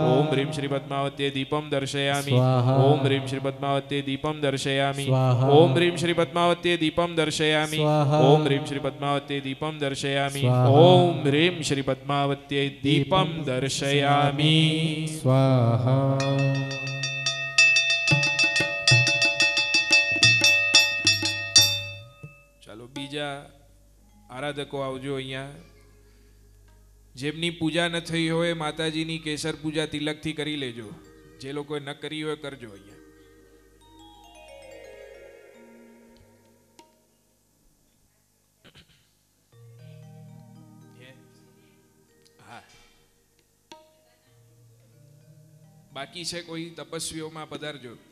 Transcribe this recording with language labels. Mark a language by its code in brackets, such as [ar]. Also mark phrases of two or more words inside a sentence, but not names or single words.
[sa] ओम ह्रीं श्री पद्मावत्यै दीपं दर्शयामि स्वाहा। ओम ह्रीं श्री पद्मावत्यै दीपं दर्शयामि स्वाहा। ओम ह्रीं श्री पद्मावत्यै दीपं दर्शयामि स्वाहा। ओम ह्रीं श्री पद्मावत्यै दीपं दर्शयामि स्वाहा। ओम ह्रीं श्री पद्मावत्यै दीपं दर्शयामि स्वाहा। [gu] ચાલો બીજા આરાધકો આવજો અહીંયા જેમની પૂજા ન થઈ હોય માતાજીની કેસર પૂજા તિલકથી કરી લેજો જે લોકોએ ન કરી હોય કરજો અહીંયા હા બાકી છે કોઈ તપસ્વીઓમાં પધારજો